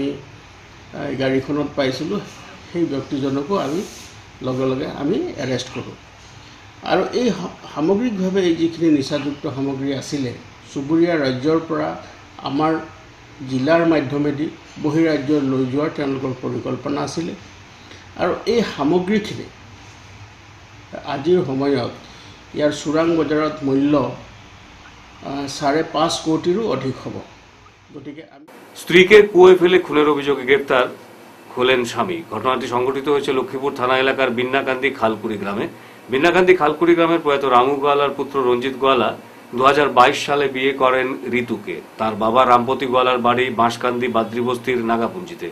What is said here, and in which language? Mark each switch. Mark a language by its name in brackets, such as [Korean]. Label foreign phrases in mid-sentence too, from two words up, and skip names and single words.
[Assamese] গাড়ীখনত পাইছিলোঁ সেই ব্যক্তিজনকো আমি লগে আমি এৰেষ্ট কৰোঁ আৰু এই সামগ্ৰিকভাৱে এই যিখিনি নিচাযুক্ত সামগ্ৰী আছিলে চুবুৰীয়া ৰাজ্যৰ পৰা আমাৰ জিলাৰ মাধ্যমেদি বহিৰাজ্য লৈ যোৱাৰ তেওঁলোকৰ পৰিকল্পনা আছিলে আৰু এই সামগ্ৰীখিনি আজিৰ সময়ত ইয়াৰ চোৰাং বজাৰত মূল্য 5.5 কোটিৰো অধিক হ'ব। গতিকে [Bangla] স্ত্রীকে কুয়োয় ফেলে খুনের অভিযোগে গ্রেপ্তার হলেন স্বামী। ঘটনাটি সংঘটিত হয়েছে লক্ষ্মীপুর থানা এলাকার বিন্নাকান্দি খালকুড়ি গ্রামে। বিন্নাকান্দি খালকুড়ি গ্রামের প্রয়াত রামু গোয়ালার পুত্র রঞ্জিত গোয়ালা 2022 সালে বিয়ে করেন ঋতুকে। তার বাবা রামপতি গোয়ালার বাড়ি বাঁশকান্দি বাদ্রিবস্তির নাগাপুঞ্জিতে।